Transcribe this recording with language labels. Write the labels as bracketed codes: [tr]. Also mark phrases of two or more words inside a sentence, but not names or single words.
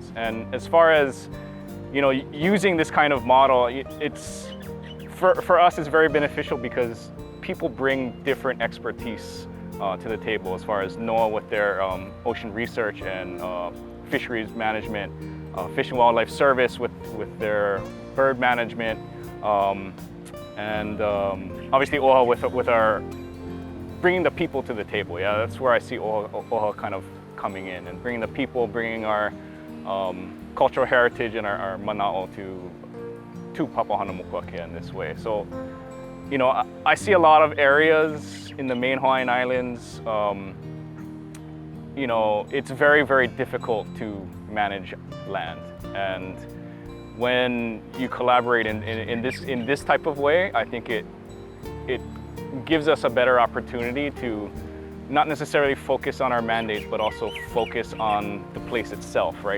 [en] And as far as using this kind of model, it's for us it's very beneficial because people bring different expertise to the table as far as NOAA with their ocean research and fisheries management, Fish and Wildlife Service with their bird management, and obviously ʻOha with our bringing the people to the table. Yeah, that's where I see ʻOha kind of coming in and bringing the people, bringing our cultural heritage and our mana'o to Papahanaumokuakea in this way. So, I see a lot of areas in the main Hawaiian Islands. It's very, very difficult to manage land, and when you collaborate in this type of way, I think it gives us a better opportunity to not necessarily focus on our mandates, but also focus on the place itself, right?